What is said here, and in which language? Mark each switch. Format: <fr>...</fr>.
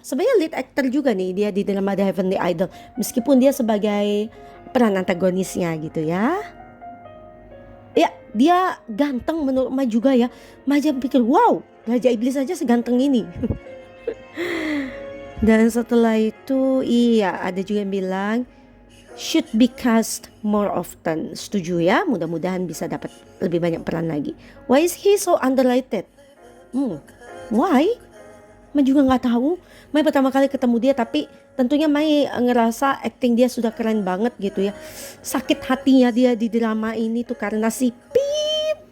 <id>Sebenarnya</id> <en>lead actor</en> <id>juga nih dia di drama The Heavenly Idol meskipun dia sebagai peran antagonisnya gitu ya. Ya dia ganteng menurut Mai juga ya. Mai aja pikir wow, Raja Iblis aja seganteng ini. Dan setelah itu iya ada juga yang bilang</id> <en>should be cast more often.</en> <id>Setuju ya? Mudah-mudahan bisa dapat lebih banyak peran lagi.</id> <en>Why is he so underrated? Why?</en> <id>Mai juga nggak tahu. Mai pertama kali ketemu dia, tapi tentunya Mai ngerasa acting dia sudah keren banget gitu ya. Sakit hatinya dia di drama ini tuh karena si Pip.</id>